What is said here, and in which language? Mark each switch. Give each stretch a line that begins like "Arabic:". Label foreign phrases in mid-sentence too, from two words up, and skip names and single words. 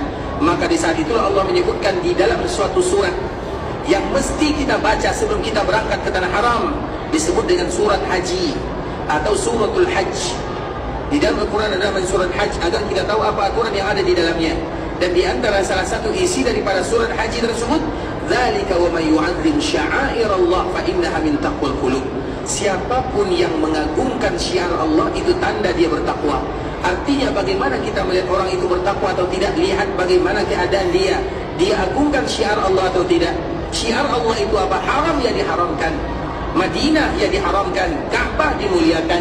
Indonesian: Maka di saat itulah Allah menyebutkan di dalam suatu surat yang mesti kita baca sebelum kita berangkat ke tanah haram, disebut dengan surat haji atau suratul hajj. Di dalam Al-Quran ada nama surat hajj, agar kita tahu apa aturan yang ada di dalamnya. Dan di antara salah satu isi daripada surat haji tersebut,
Arabic: ذلك ومن يعظم شعائر الله فإنها من تقوى القلوب.
Indonesian: Siapapun yang mengagungkan syiar Allah, itu tanda dia bertakwa. Artinya bagaimana kita melihat orang itu bertakwa atau tidak, lihat bagaimana keadaan dia. Dia agungkan syiar Allah atau tidak. Syiar Allah itu apa? Haram ya diharamkan, Madinah ya diharamkan, Ka'bah dimuliakan.